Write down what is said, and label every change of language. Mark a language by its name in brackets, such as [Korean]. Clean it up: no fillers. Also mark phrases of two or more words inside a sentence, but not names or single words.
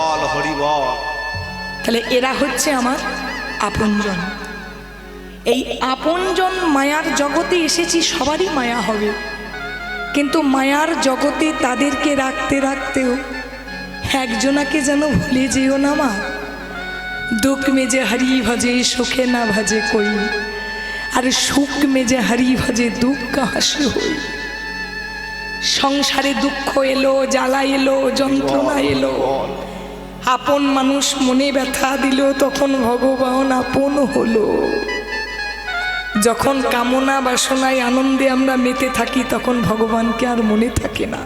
[Bangla] তাহলে এরা হচ্ছে আমার আপনজন। এই আপনজন মায়ার জগতে এসেছি, সবারই মায়া হবে, কিন্তু মায়ার জগতে তাদেরকে রাখতে রাখতেও একজনাকে যেন ভুলে যেও না মা। [Hindi] दुख में जे हरि भजे सुखे ना भजे कोई, और सुख में जे हरि भजे दुख कहाँ से होई। [Bangla] সংসারে দুঃখ এলো, জ্বালা এলো, যন্ত্রণা এলো, আপন মানুষ মনে ব্যথা দিল তখন ভগবান আপন হলো। যখন কামনা বাসনায় আনন্দে আমরা মেতে থাকি তখন ভগবানকে আর মনে থাকে না।